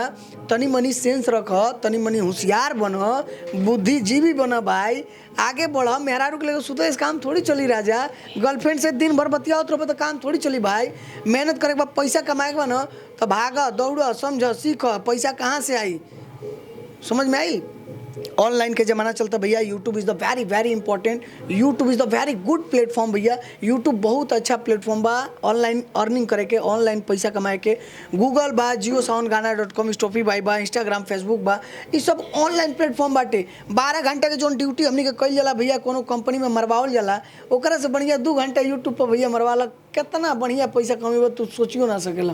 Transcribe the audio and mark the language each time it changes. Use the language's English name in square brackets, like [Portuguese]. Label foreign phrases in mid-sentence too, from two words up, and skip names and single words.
[Bhojpuri] तनी मनी सेंस रख, तनी मनी होशियार बन, बुद्धिजीवी बन भाई, आगे बढ़। मेहरारू के लेकर सुते इस काम थोड़ी चली राजा। गर्लफ्रेंड से दिन भर बतियाओ तो काम थोड़ी चली भाई। मेहनत करे के बाद पैसा कमाए के बा न, तो भाग दौड़, समझ, सीख, पैसा कहाँ से आई, समझ में आई। ऑनलाइन के ज़माना चलता भैया। [English] YouTube is the very important, YouTube is the very good platform भैया। [Bhojpuri] यूट्यूब बहुत अच्छा प्लेटफॉर्म बा [English] online earning [Bhojpuri] करे के, ऑनलाइन पैसा कमाए के। गूगल बा, जियो साउंड, गाना.com, स्टॉफीफाई बा, इंस्टाग्राम, फेसबुक बा, ये सब [English] online platform [Bhojpuri] बाटे। 12 घंटा के जो ड्यूटी हमनी के कईल जाला भैया, कोनो कंपनी में मरवावल जाला, ओकरा से बढ़िया 2 घंटा यूट्यूब पर भैया मरवाला, कितना बढ़िया पैसा कमेबा तू सोचियो ना सकेला।